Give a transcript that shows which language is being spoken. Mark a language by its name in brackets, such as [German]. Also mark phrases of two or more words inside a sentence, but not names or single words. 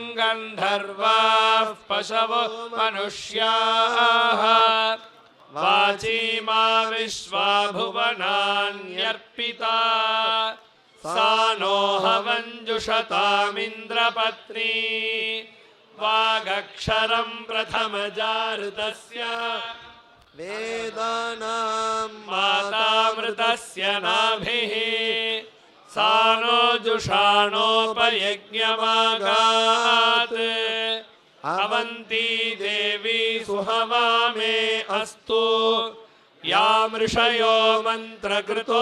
[Sanskrit] గంధర్వాః పశవో మనుష్యాః వాచీమా విశ్వా భువనాన్యర్పితా సా నోహ మంజుషతామింద్రపత్ని వాగక్షరం ప్రథమజారుతస్య वेदानां मातामृतस्य नाभिः सा नो जुषाणोपयज्ञमागात् अवन्ती देवी सुहवामे अस्तु यामृषयो मन्त्रकृतो